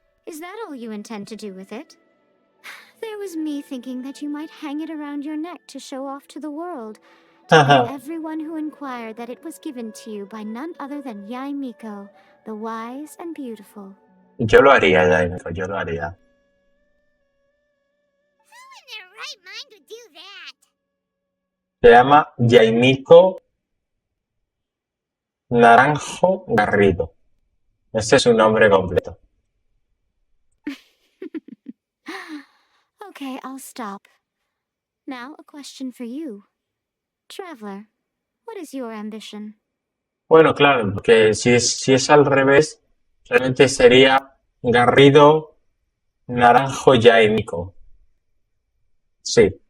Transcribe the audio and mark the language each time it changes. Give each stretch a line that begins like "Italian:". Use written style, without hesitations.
English: Is that all you intend to do with it? There was me thinking that you might hang it around your neck to show off to the world, telling everyone who inquired that it was given to you by none other than Yai Miko, the wise and beautiful.
Spanish: Yo lo haría, Jaime, yo lo haría.
English: Who in their right mind would do that?
Spanish: Se llama Jaimico Naranjo Garrido. Ese es su nombre completo.
English: Okay, I'll stop. Now, a question for you. Traveler, what is your ambition?
Spanish: Bueno, claro, porque si es al revés, realmente sería Garrido Naranjo Jaimico. Sí.